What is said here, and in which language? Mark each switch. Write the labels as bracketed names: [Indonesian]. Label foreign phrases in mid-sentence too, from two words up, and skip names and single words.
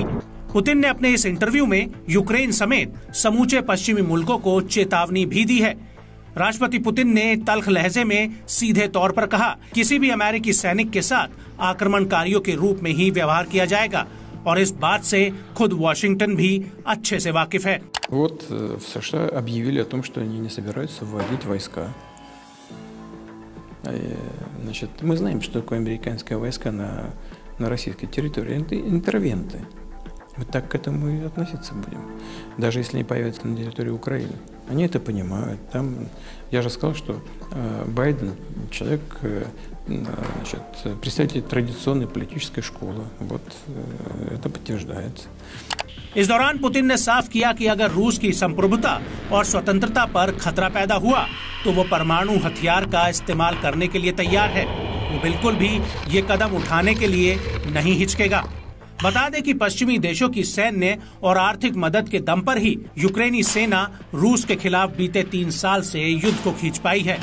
[Hindi] पुतिन ने अपने इस इंटरव्यू में यूक्रेन समेत समूचे पश्चिमी मुल्कों को चेतावनी भी दी है। राष्ट्रपति पुतिन ने तल्ख लहजे में सीधे तौर पर कहा, किसी भी अमेरिकी सैनिक के साथ आक्रमणकारियों के रूप में ही व्यवहार किया जाएगा और इस बात से खुद वॉशिंगटन भी अच्छे से वाकिफ है। [Russian] Вот в США объявили о том, что они не собираются вводить войска. Значит, мы знаем, что такое американские войска на российской территории. Это интервенты. Мы так к этому и относиться будем. Даже если они появятся на территории Украины. Они это понимают. Там, я же сказал, что Байден человек, значит, представитель традиционной политической школы. Вот это подтверждается. [Hindi] इस दौरान पुतिन ने साफ किया कि अगर रूस की संप्रभुता और स्वतंत्रता पर खतरा पैदा हुआ तो वो परमाणु हथियार का इस्तेमाल करने के लिए तैयार है। वो बिल्कुल भी ये कदम उठाने के लिए नहीं हिचकेगा। बता दें कि पश्चिमी देशों की सैन्य और आर्थिक मदद के दम पर ही यूक्रेनी सेना रूस के खिलाफ बीते 3 साल से युद्ध को खींच पाई है।